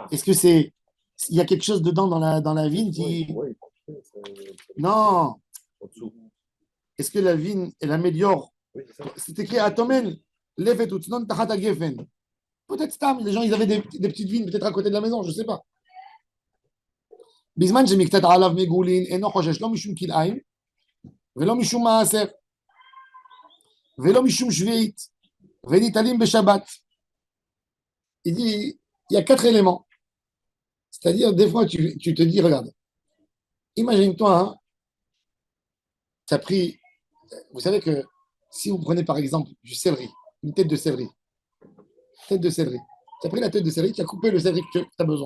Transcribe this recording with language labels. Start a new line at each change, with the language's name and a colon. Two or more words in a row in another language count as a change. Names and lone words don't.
French: Est-ce que il y a quelque chose dedans dans la vigne qui. Non. En dessous. Est-ce que la vigne, elle améliore? Oui, c'est ça. C'est écrit
Hebrew: הטומן לפת וצנון תחת גפן.
French: Peut-être Stam, les gens, ils avaient des petites vignes peut-être à côté de la maison, je ne sais pas.
Hebrew: בזמן שמקצת עליו מגולין אינו חושש לא משום כלאיים ולא משום מעשר ולא משום שביעית וניטלים בשבת.
French: Il dit, il y a 4 éléments. C'est-à-dire, des fois, tu te dis, regarde, imagine-toi, hein, tu as pris, vous savez que si vous prenez par exemple du céleri, une tête de céleri, tu as pris la tête de céleri, tu as coupé le céleri que tu as besoin.